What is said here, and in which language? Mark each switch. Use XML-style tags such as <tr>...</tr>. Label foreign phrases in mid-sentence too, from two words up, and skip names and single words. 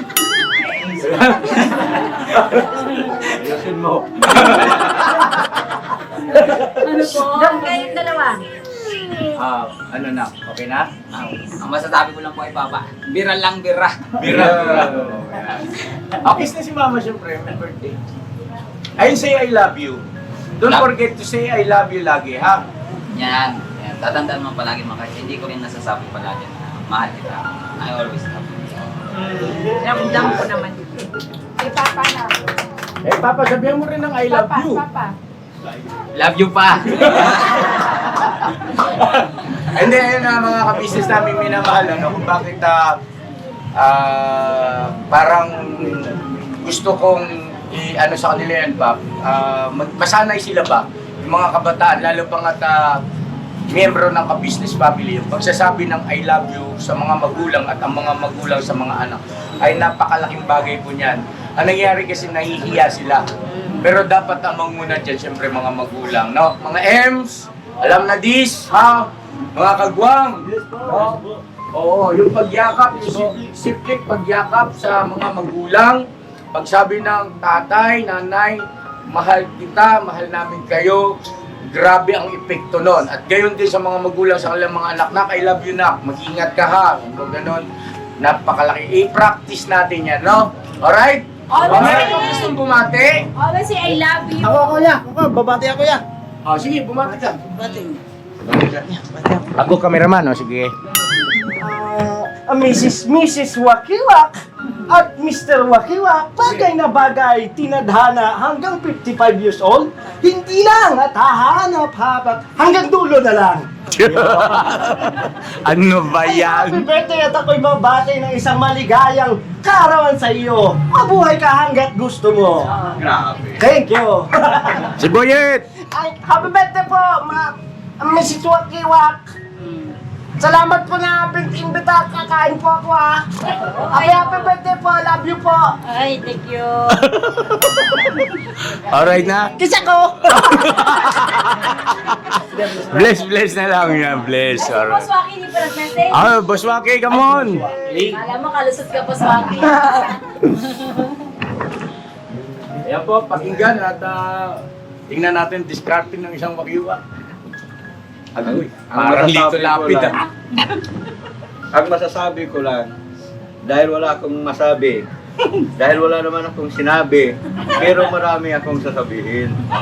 <tl>Ayusin mo. Ano po? Doon kayong dalawa. Ano na? Okay na? Ang masasabi ko lang po ay Papa, bira lang bira. Bira. Kiss na si Mama siyempre, may birthday. Ayun,</tl> <en>say I love you. Don't forget to say I love you</en> <tl>lagi, ha? Yan. Tatandaan mo palagi mga kasi hindi ko rin nasasabi palagi na mahal kita.</tl> <en>I always love you.</en> <tl>Ramdam ko naman. Si Papa na. Eh, Papa, sabihan mo rin ng</tl> <en>I love you.</en> <tl>Papa.</tl> <en>Love you pa!</en> <tl>Hindi, ayun na mga ka-business namin minamahal, kung bakit parang gusto kong ano sa kanila yan, Pap, masanay sila ba, yung mga kabataan, lalo pang at miyembro ng ka-business family, yung pagsasabi ng</tl> <en>I love you</en> <tl>sa mga magulang at ang mga magulang sa mga anak ay napakalaking bagay po niyan. Ang nangyayari kasi nahihiya sila. Pero dapat amang muna dyan, siyempre mga magulang, no? Mga Ems, alam na this, ha? Mga kagwang, no? Oo, yung pagyakap, yung simple pagyakap sa mga magulang, pagsabi ng tatay, nanay, mahal kita, mahal namin kayo, grabe ang epekto nun. At gayon din sa mga magulang sa kanilang mga anak, nak,</tl> <en>I love you,</en> <tl>nak, mag-ingat ka ha, kung gano'n, napakalaki. I-practice natin yan, no? Alright? Alright, kung gustong bumati,</tl> <en>Always say I love you.</en> <tl>Babati ako yan. sige, bumati ka. Ako cameraman, sige. Mrs. Wakiwak at Mr. Wakiwak, bagay na bagay, tinadhana hanggang 55 years old, hindi lang at hahanap hanggang dulo na lang. Ano ba</tl> <en>Happy birthday</en> <tl>at ako'y mabati ng isang maligayang kaarawan sa iyo. Mabuhay ka hanggat gusto mo. Grabe.</tl> <en>Thank you.</en> <tl>Si Boyet! Ay,</tl> <en>happy birthday</en> <tl>po, Mrs. Wakiwak. Salamat po na imbita, kakain po ako ha.</tl> <en>Happy birthday</en> <tl>po,</tl> <en>love you</en> <tl>po. Ay,</tl> <en>thank you.</en> <tl>Alright na? Kiss ako! Bless na lang yan. Bless. Boss Alright. Waki, hindi pa nag-message. Boss Waki,</tl> <en>come on!</en> <tl>Alam mo, kalusot ka, Boss Waki. Ayan po, pakinggan at tingnan natin discarding ng isang wakiwa. Agoy, parang lito lapid ah. Ang masasabi ko lang, dahil wala akong masabi, dahil wala naman akong sinabi, pero marami akong sasabihin.</tl>